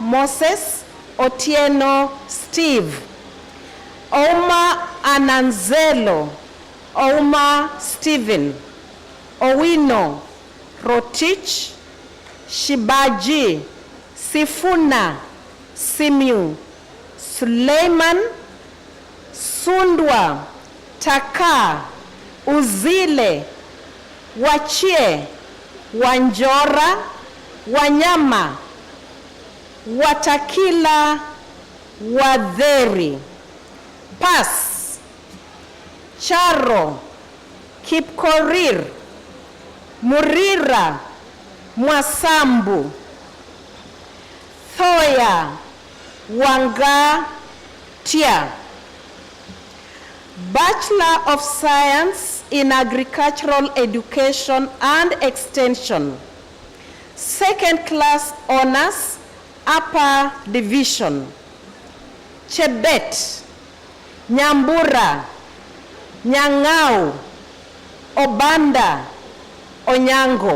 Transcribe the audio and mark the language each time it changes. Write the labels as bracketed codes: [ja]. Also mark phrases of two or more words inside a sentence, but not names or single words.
[en] Moses, Otieno Steve, Oma Ananzelo, Oma Stephen, Owino, Rotich, Shibaji, Sifuna, Simu, Suleiman, Sundwa, Taka, Uzile, Wachie, Wanjora, Wanyama, Watakila, Wadheri, Pas, Charo, Kipkorir, Murira, Mwasambu, Thoya, Wanga, Tia. Bachelor of Science in Agricultural Education and Extension, Second Class Honors, Upper Division, Chebet, Nyambura, Nyang'au, Obanda, Onyango.